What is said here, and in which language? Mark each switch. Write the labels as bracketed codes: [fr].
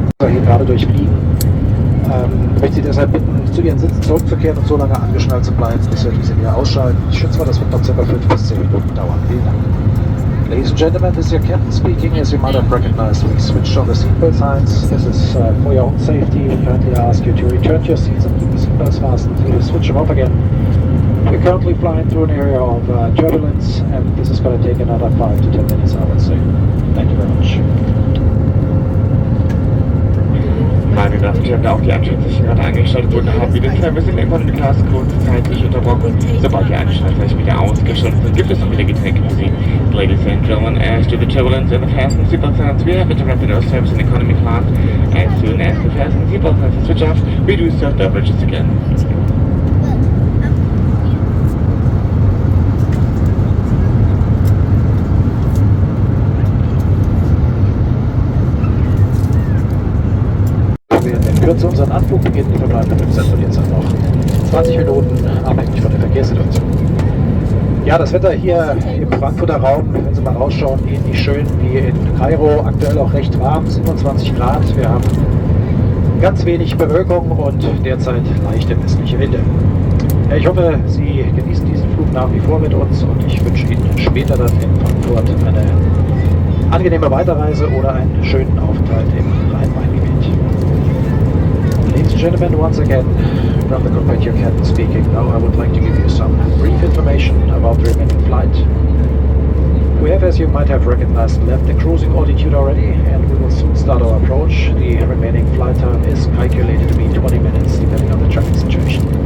[de] Hier gerade durchfliegen. Ich möchte Sie deshalb bitten, zu Ihren Sitzen zurückzukehren und so lange angeschnallt zu bleiben, bis wir diese wieder ausschalten. Ich schätze mal, das wird noch ca. 5 bis 10 Minuten dauern. Vielen Dank. [en] Ladies and gentlemen, this is your captain speaking. As you might have recognized, we switched on the seatbelt signs. This is for your own safety. We kindly ask you to return to your seats and keep the seatbelts fastened. We'll switch them off again. We're currently flying through an area of turbulence, and this is going to take another 5 to 10 minutes, I would say. Thank you very much. [de] Meine Damen und Herren, auch die Anschlusszeichen gerade eingeschaltet wurden, haben wir den Service in der Economy Class kurzzeitig unterbrochen. Sobald die Anschlusszeichen wieder ausgeschaltet sind, gibt es noch wieder Getränke für Sie. [en] Ladies and gentlemen, as to the turbulence and the fasten seatbelt signs, we have interrupted our service in Economy Class. As soon as the fasten seatbelt signs are switched off, we do serve beverages again. [de] In Kürze unseren Anflug beginnen, die verbleibenden 15 von jetzt noch 20 Minuten, abhängig von der Verkehrssituation. Ja, das Wetter hier im Frankfurter Raum, wenn Sie mal rausschauen, ähnlich schön wie in Kairo, aktuell auch recht warm, 27 Grad. Wir haben ganz wenig Bewölkung und derzeit leichte westliche Winde. Ich hoffe, Sie genießen diesen Flug nach wie vor mit uns und ich wünsche Ihnen später dann in Frankfurt eine angenehme Weiterreise oder einen schönen Aufenthalt im Rhein-Main-Gebiet. [en] Ladies and gentlemen, once again, from the cockpit, your captain speaking. Now I would like to give you some brief information about the remaining flight. We have, as you might have recognized, left the cruising altitude already, and we will soon start our approach. The remaining flight time is calculated to be 20 minutes, depending on the traffic situation.